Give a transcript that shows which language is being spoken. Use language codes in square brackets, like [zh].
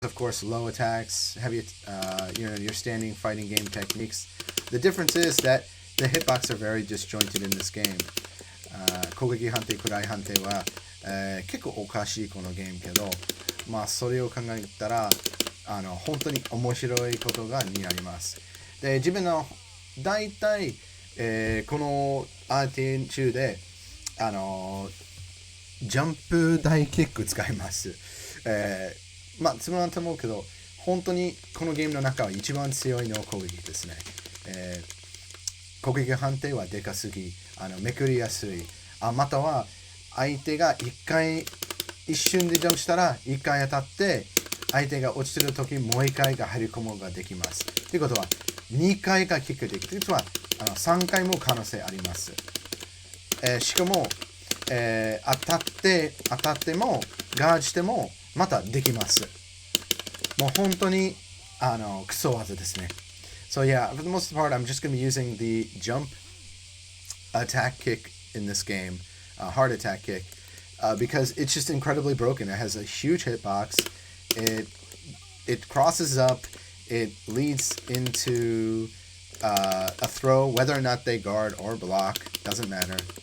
[en] of course, low attacks, heavy, your standing fighting game techniques. The difference is that the hitbox are very disjointed in this game. [ja] 攻撃判定、暗い判定は、結構おかしいこのゲームけど、まあそれを考えたら本当に面白いことがになります。で、自分の大体、このアーティン中でジャンプ大キック使います。まあつまらんと思うけど、本当にこのゲームの中は一番強いの攻撃ですね。攻撃判定はでかすぎ、めくりやすい、または相手が一瞬でジャンプしたら一回当たって相手が落ちてる時もう一回が入り込むことができます。ということは2回がキックできる。実は3回も可能性あります。しかも、当たってもガードしてもまたできます。もう本当にクソ技ですね。 [en] So yeah, for the most part, I'm just going to be using the jump attack kick in this game, hard attack kick, because it's just incredibly broken. It has a huge hitbox. It crosses up. It leads into a throw, whether or not they guard or block, doesn't matter.